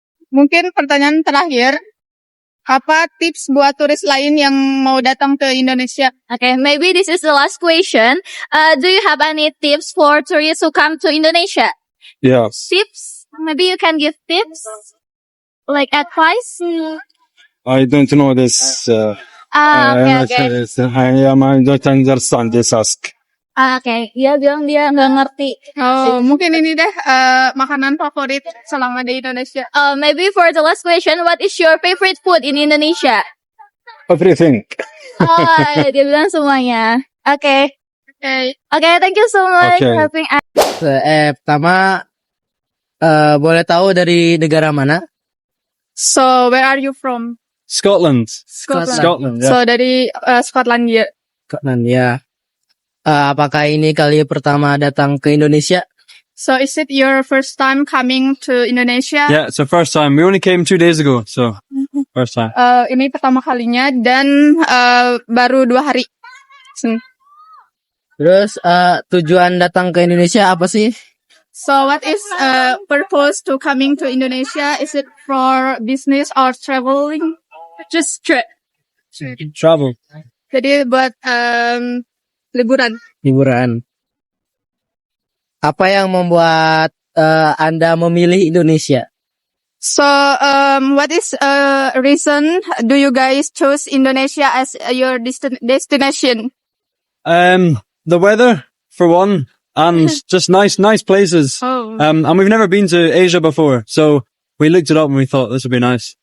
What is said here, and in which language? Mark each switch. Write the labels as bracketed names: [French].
[Indonesian] Mungkin pertanyaan terakhir, apa tips buat turis lain yang mau datang ke Indonesia? [English] Okay, maybe this is the last question. Do you have any tips for tourists who come to Indonesia? Yes. Tips? Maybe you can give tips? Like advice? I don't know this. Okay. I don't understand this ask. [Indonesian] Okay, dia bilang dia nggak ngerti. Mungkin ini deh makanan favorit selama di Indonesia. [English] Maybe for the last question, what is your favorite food in Indonesia? Everything. [Indonesian] Dia bilang semuanya. [English] Okay, thank you so much Okay. having us. [Indonesian] Pertama, boleh tahu dari negara mana? [English] So, where are you from? Scotland. Scotland. Yeah. [Indonesian] So, dari Skotlandia. Scotland, ya. Apakah ini kali pertama datang ke Indonesia? [English] So, is it your first time coming to Indonesia? Yeah, it's the first time. We only came 2 days ago, so first time. [Indonesian] Ini pertama kalinya dan baru 2 hari. Terus tujuan datang ke Indonesia apa sih? [English] So, what is purpose to coming to Indonesia? Is it for business or traveling? Just trip. Travel. [Indonesian] Jadi buat liburan. Liburan. Apa yang membuat Anda memilih Indonesia? [English] So, what is reason do you guys choose Indonesia as your destination? The weather, for one, and just nice places. Oh. And we've never been to Asia before, so we looked it up and we thought this would be nice.